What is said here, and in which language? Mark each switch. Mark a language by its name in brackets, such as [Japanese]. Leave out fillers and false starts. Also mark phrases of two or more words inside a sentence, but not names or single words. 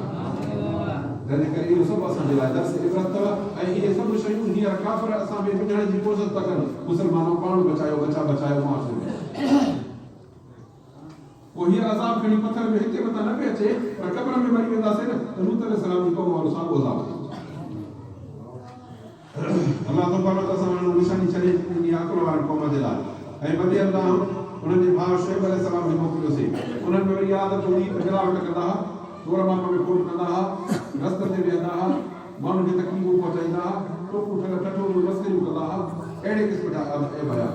[Sindhi] तंहिंजे करे इहो सभु असांजे लाइ दर्स इबरत अथव, ऐं इहे सभु शयूं हींअर काफ़िर असां में विझण जी कोशिशि था कनि। मुस्लमानों पाण बचायो, बचायो मुआशरे में। पोइ हीअ अज़ाब खणी पथर में हिते मथां न पियो अचे, पर क़ब्र में मरी वेंदासीं न त लूत अलैहिस्सलाम जी क़ौम वारो साॻियो अज़ाब थींदो। [Arabic] الله تبارك وتعالى [Sindhi] निशानी छॾे ॾिनी अकुल वारनि क़ौम जे लाइ। ऐं वरी अल्लाह उन्हनि जे भाउ शुएब अलैहिस्सलाम खे मोकिलियोसीं। उन्हनि में वरी आदत हुई त मिलावट कंदा हुआ, तोड़ माप में खोट कंदा हुआ, रस्ते ते वेहंदा हुआ, माण्हुनि खे तकलीफ़ूं पहुचाईंदा हुआ, टोकूं टठोरूं मस्करियूं कंदा हुआ, अहिड़े क़िस्म जा ऐब हुया।